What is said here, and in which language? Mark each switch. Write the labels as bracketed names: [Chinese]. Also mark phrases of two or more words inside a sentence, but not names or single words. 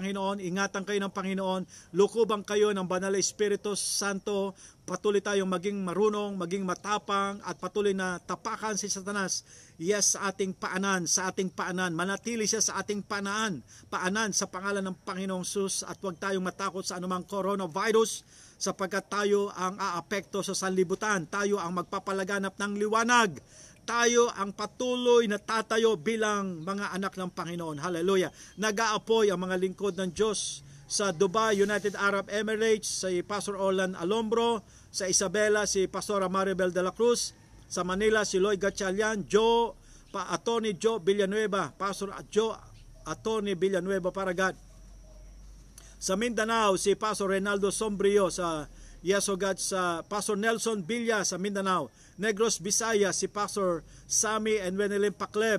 [Filipino] Panginoon, ingatan kayo ng Panginoon, lukubang kayo ng Banal na Espiritu Santo, patuloy tayong maging marunong, maging matapang, at patuloy na tapakan si Satanas, yes, sa ating paanan, manatili siya sa ating paanan sa pangalan ng Panginoong Sus, at huwag tayong matakot sa anumang coronavirus, sapagkat tayo ang aapekto sa sanlibutan, tayo ang magpapalaganap ng liwanag, tayo ang patuloy na tatayo bilang mga anak ng Panginoon. Hallelujah. Nag-aapoy ang mga lingkod ng Diyos sa Dubai, United Arab Emirates, si Pastor Orlan Alombro, sa Isabela, si Pastora Maribel de la Cruz, sa Manila, si Lloyd Gatchalian, Attorney Joe Villanueva, Pastor Attorney Villanueva, para God. Sa Mindanao, si Pastor Reynaldo Sombrio, sa [English] Yes, O God, [Filipino] sa Pastor Nelson Villa sa Mindanao. Negros Visayas, si Pastor Sammy and Wenelin Pakleb.